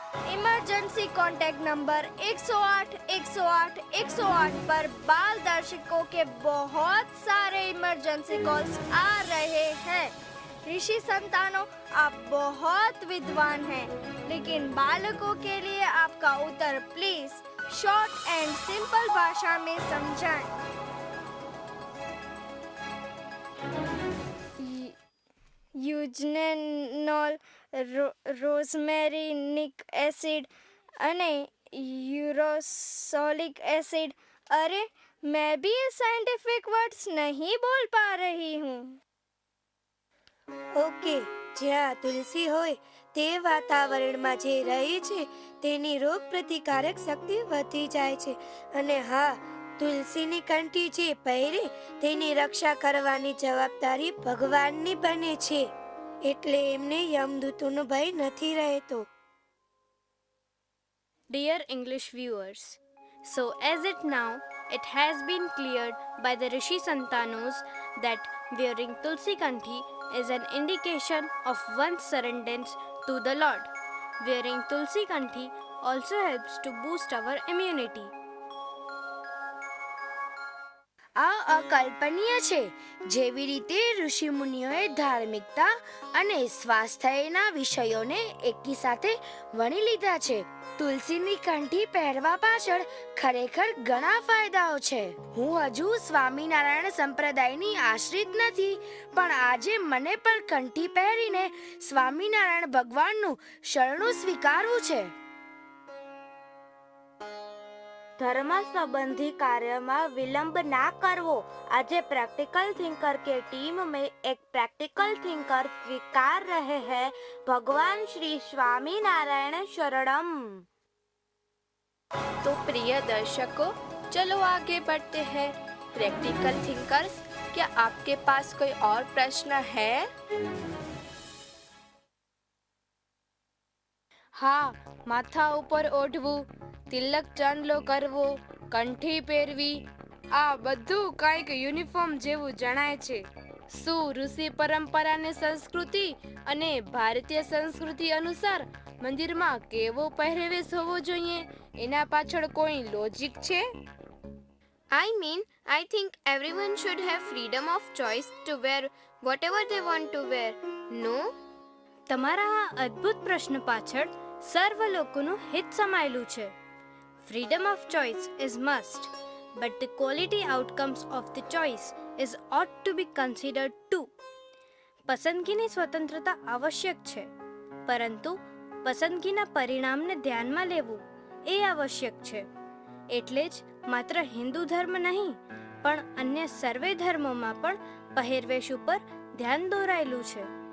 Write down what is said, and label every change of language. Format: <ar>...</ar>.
<hi>Emergency contact number 108 108 108 पर बाल दर्शकों के बहुत सारे इमरजेंसी कॉल्स आ रहे हैं। ऋषि संतानों, आप बहुत विद्वान हैं, लेकिन बालकों के लिए आपका उत्तर</hi> <en>please short and simple</en> <hi>भाषा में समझाएं।</hi> <gu>યુજનેનોલ, રોઝમેરિનિક એસિડ અને यूरोसोलिक एसिड।</gu> <hi>अरे मैं भी ये साइंटिफिक वर्ड्स नहीं बोल पा रही हूँ।</hi> <gu>ઓકે, જ્યાં તુલસી હોય તે વાતાવરણમાં જે રહે છે તેની રોગ પ્રતિકારક શક્તિ વધી જાય છે. અને હા, તુલસીની કંઠી જે પહેરે તેની રક્ષા કરવાની જવાબદારી ભગવાનની બને છે, એટલે એમને યમદૂતોનો ભય નથી રહેતો.</gu> <en>Dear English viewers, so as it now, it has been cleared by the Rishi Santanos that wearing Tulsi Kanthi is an indication of one's surrendance to the Lord. Wearing Tulsi Kanthi also helps to boost our immunity.</en> <gu>આ અકલ્પનીય છે. જેવી રીતે ઋષિ મુનિઓએ ધાર્મિકતા અને સ્વાસ્થ્યના વિષયોને એકી સાથે વણી લીધા છે, તુલસીની કંઠી પહેરવા પાછળ ખરેખર ઘણા ફાયદાઓ છે. હું હજુ સ્વામિનારાયણ સંપ્રદાયની આશ્રિત નથી, પણ આજે મને પણ કંઠી પહેરીને સ્વામિનારાયણ ભગવાનનું શરણું સ્વીકારવું છે.</gu> <hi>ધર્મ संबंधी कार्य में विलंब ना करवो. आज प्रैक्टिकल थिंकर के टीम में एक प्रैक्टिकल थिंकर स्वीकार रहे हैं भगवान श्री स्वामी नारायण शरणम. तो प्रिय दर्शकों, चलो आगे बढ़ते हैं. प्रैक्टिकल थिंकर्स, क्या आपके पास कोई और प्रश्न है?</hi> <gu>હા, માથા ઉપર ઓઢવું, તિલક ચાંદલો કરવો, કંઠી પહેરવી, આ બધું કંઈક યુનિફોર્મ જેવું જણાય છે. શું ઋષિ પરંપરા અને સંસ્કૃતિ અને ભારતીય સંસ્કૃતિ અનુસાર મંદિરમાં કેવો પહેરવેશ હોવો જોઈએ એના પાછળ કોઈ લોજિક છે?</gu> <en>I mean, I think everyone should have freedom of choice to wear whatever they want to wear. No?</en> <gu>તમારા આ અદ્ભુત પ્રશ્ન પાછળ સર્વ લોકોનું હિત સમાયેલું છે.</gu> <en>Freedom of choice is must, but the quality outcomes of the choice is ought to be considered too.</en> <gu>પસંદગીની સ્વતંત્રતા આવશ્યક છે, પરંતુ પસંદગીના પરિણામને ધ્યાનમાં લેવું એ આવશ્યક છે. એટલે જ માત્ર હિન્દુ ધર્મ નહીં, પણ અન્ય સર્વે ધર્મોમાં પણ પહેરવેશ ઉપર ધ્યાન દોરાયેલું છે.</gu>